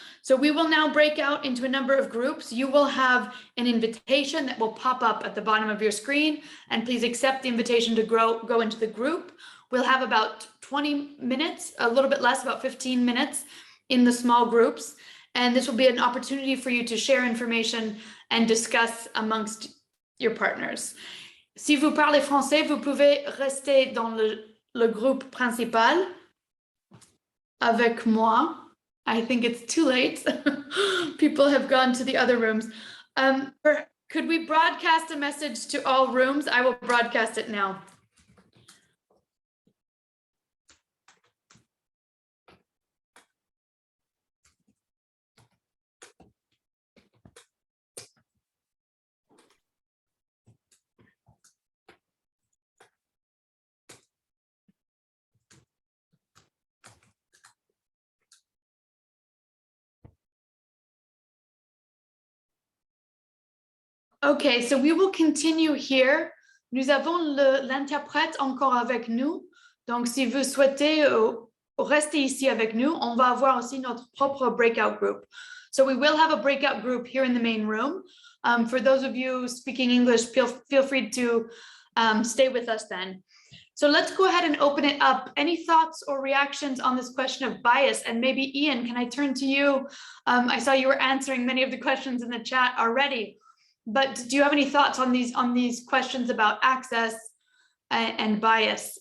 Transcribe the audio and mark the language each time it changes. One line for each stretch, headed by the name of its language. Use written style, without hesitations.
English: So we will now break out into a number of groups. You will have an invitation that will pop up at the bottom of your screen, and please accept the invitation to go into the group. We'll have about 20 minutes, a little bit less, about 15 minutes in the small groups. And this will be an opportunity for you to share information and discuss amongst your partners.
French: Si vous parlez français, vous pouvez rester dans le groupe principal avec moi.
English: I think it's too late. People have gone to the other rooms. Could we broadcast a message to all rooms? I will broadcast it now. Okay, so we will continue here.
French: Nous avons l'interprète encore avec nous. Donc, si vous souhaitez rester ici avec nous, on va avoir aussi notre propre breakout group.
English: So we will have a breakout group here in the main room. For those of you speaking English, feel free to stay with us then. So let's go ahead and open it up. Any thoughts or reactions on this question of bias? And maybe Ian, can I turn to you? I saw you were answering many of the questions in the chat already, but do you have any thoughts on these questions about access and bias?